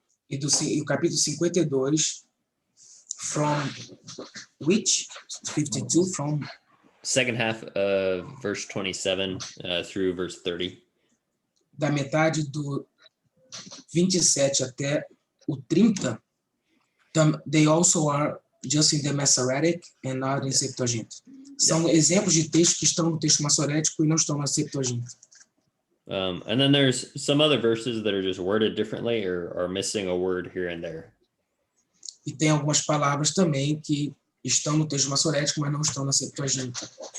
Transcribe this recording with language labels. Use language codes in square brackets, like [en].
[pt] E o capítulo 52, [en] from which 52 from second half of verse 27 through verse 30. [pt] Da metade do 27 até o 30, [en] they also are just in the Masoretic and not in Septuagint. [pt] São exemplos de textos que estão no texto massorético e não estão na Septuaginta. [en] And then there's some other verses that are just worded differently or are missing a word here and there. [pt] E tem algumas palavras também que estão no texto massorético, mas não estão na Septuaginta.